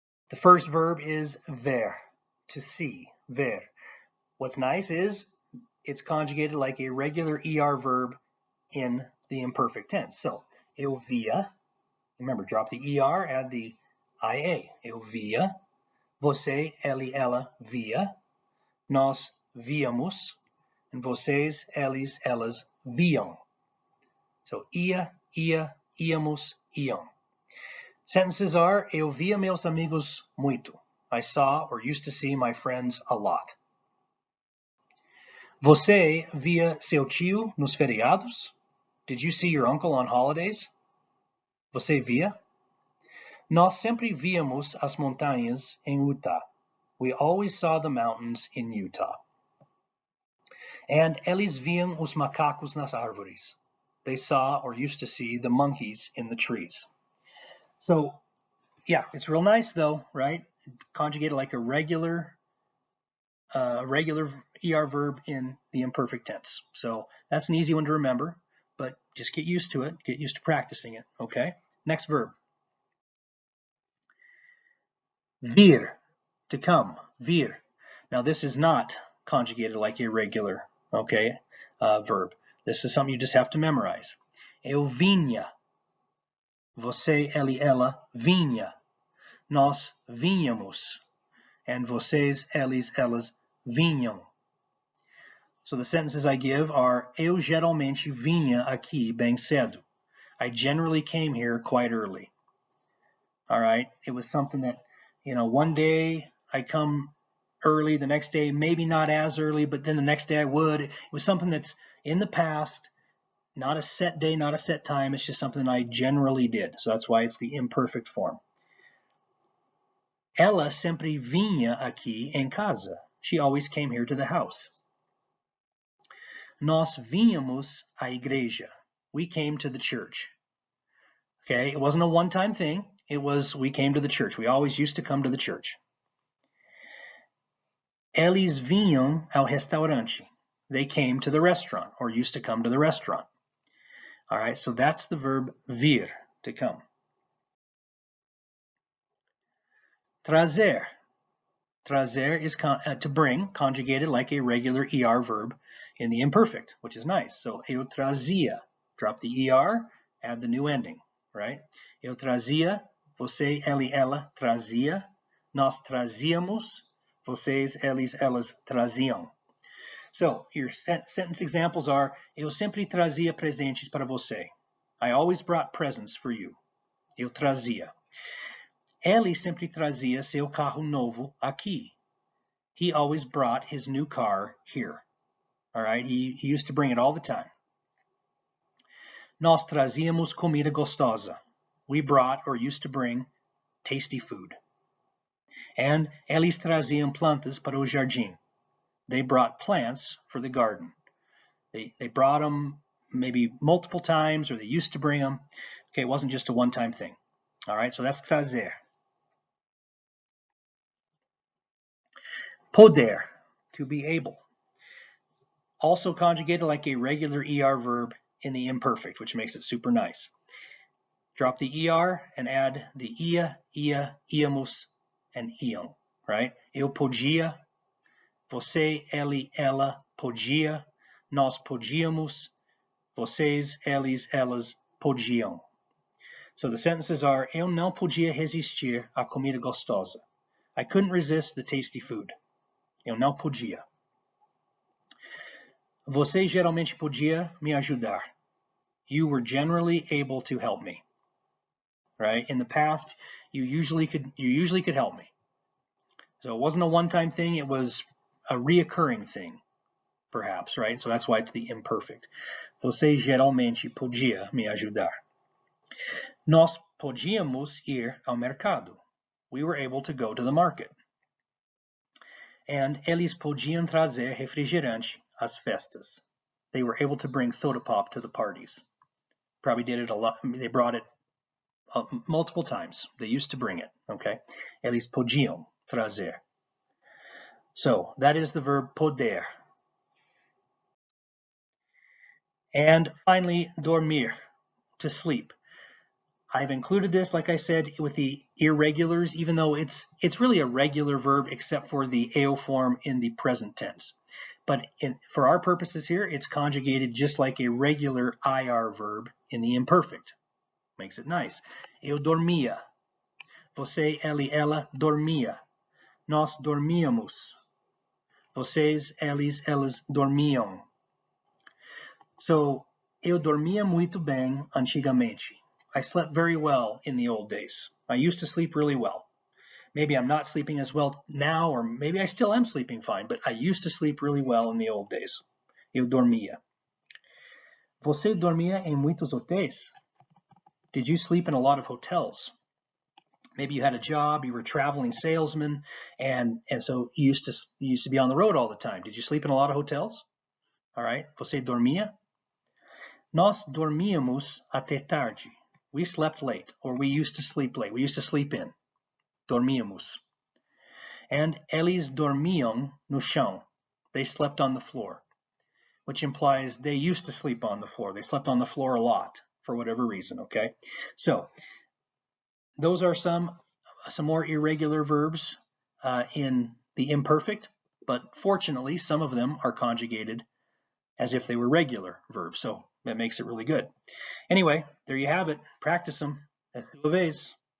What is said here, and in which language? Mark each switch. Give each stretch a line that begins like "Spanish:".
English: The first verb is ver, to see, ver. What's nice is it's conjugated like a regular ER verb in the imperfect tense. So,
Portuguese: eu via,
English: remember, drop the ER, add the IA.
Portuguese: Eu via, você, ele, ela, via, nós víamos, and vocês, eles, elas, viam. So, ia, íamos, iam.
English: Sentences are,
Portuguese: eu via meus amigos muito.
English: I saw or used to see my friends a lot.
Portuguese: Você via seu tio nos feriados?
English: Did you see your uncle on holidays?
Portuguese: Você via? Nós sempre víamos as montanhas em Utah.
English: We always saw the mountains in Utah.
Portuguese: And eles viam os macacos nas árvores.
English: They saw or used to see the monkeys in the trees. So, yeah, it's real nice though, right? Conjugated like a regular ER verb in the imperfect tense. So that's an easy one to remember, but just get used to it. Get used to practicing it, okay? Next verb. Vir, to come, vir. Now this is not conjugated like a regular, okay, verb. This is something you just have to memorize.
Portuguese: Eu vinha. Você, ele, ela, vinha. Nós vinhamos. And vocês, eles, elas, vinham.
English: So the sentences I give are,
Portuguese: eu geralmente vinha aqui bem cedo.
English: I generally came here quite early. All right, it was something that, you know, one day I come early, the next day maybe not as early, but then the next day I would. It was something that's in the past, not a set day, not a set time. It's just something I generally did. So that's why it's the imperfect form.
Portuguese: Ela sempre vinha aqui em casa.
English: She always came here to the house.
Portuguese: Nós vínhamos à igreja.
English: We came to the church. Okay, it wasn't a one-time thing. It was we came to the church. We always used to come to the church.
Portuguese: Eles vinham ao restaurante.
English: They came to the restaurant or used to come to the restaurant. All right, so that's the verb vir, to come. Trazer. Trazer is to bring, conjugated like a regular ER verb in the imperfect, which is nice. So,
Portuguese: eu trazia.
English: Drop the ER, add the new ending, right?
Portuguese: Eu trazia, você, ele, ela, trazia. Nós trazíamos, vocês, eles, elas, traziam.
English: So, your sentence examples are,
Portuguese: eu sempre trazia presentes para você.
English: I always brought presents for you.
Portuguese: Eu trazia. Ele sempre trazia seu carro novo aqui.
English: He always brought his new car here. All right, he used to bring it all the time.
Portuguese: Nós trazíamos comida gostosa.
English: We brought or used to bring tasty food.
Portuguese: And eles traziam plantas para o jardim.
English: They brought plants for the garden. They brought them maybe multiple times, or they used to bring them. Okay, it wasn't just a one-time thing. All right, so that's trazer. Poder, to be able. Also conjugated like a regular ER verb in the imperfect, which makes it super nice. Drop the ER and add the ia, íamos, and iam, right?
Portuguese: Eu podia, você, ele, ela, podia, nós podíamos, vocês, eles, elas, podiam.
English: So the sentences are,
Portuguese: eu não podia resistir à comida gostosa.
English: I couldn't resist the tasty food.
Portuguese: Eu não podia. Você geralmente podia me ajudar.
English: You were generally able to help me. Right? In the past, you usually could help me. So it wasn't a one-time thing, it was a reoccurring thing, perhaps, right? So that's why it's the imperfect.
Portuguese: Você geralmente podia me ajudar. Nós podíamos ir ao mercado.
English: We were able to go to the market.
Portuguese: And eles podiam trazer refrigerante às festas.
English: They were able to bring soda pop to the parties. Probably did it a lot. They brought it multiple times. They used to bring it, okay?
Portuguese: Eles podiam trazer.
English: So that is the verb poder. And finally, dormir, to sleep. I've included this, like I said, with the irregulars, even though it's really a regular verb except for the eo form in the present tense. But for our purposes here, it's conjugated just like a regular IR verb in the imperfect. Makes it nice.
Portuguese: Eu dormia. Você, ele, ela dormia. Nós dormíamos. Vocês, eles, elas dormiam. So, eu dormia muito bem antigamente.
English: I slept very well in the old days. I used to sleep really well. Maybe I'm not sleeping as well now, or maybe I still am sleeping fine, but I used to sleep really well in the old days.
Portuguese: Eu dormia. Você dormia em muitos hotéis?
English: Did you sleep in a lot of hotels? Maybe you had a job, you were a traveling salesman, and so you used to be on the road all the time. Did you sleep in a lot of hotels? All right.
Portuguese: Você dormia? Nós dormíamos até tarde.
English: We slept late, or we used to sleep late. We used to sleep in.
Portuguese: Dormíamos. And eles dormiam no chão.
English: They slept on the floor, which implies they used to sleep on the floor. They slept on the floor a lot for whatever reason, okay? So those are some more irregular verbs in the imperfect, but fortunately some of them are conjugated as if they were regular verbs, so that makes it really good. Anyway, there you have it. Practice them.
Portuguese: Uma vez.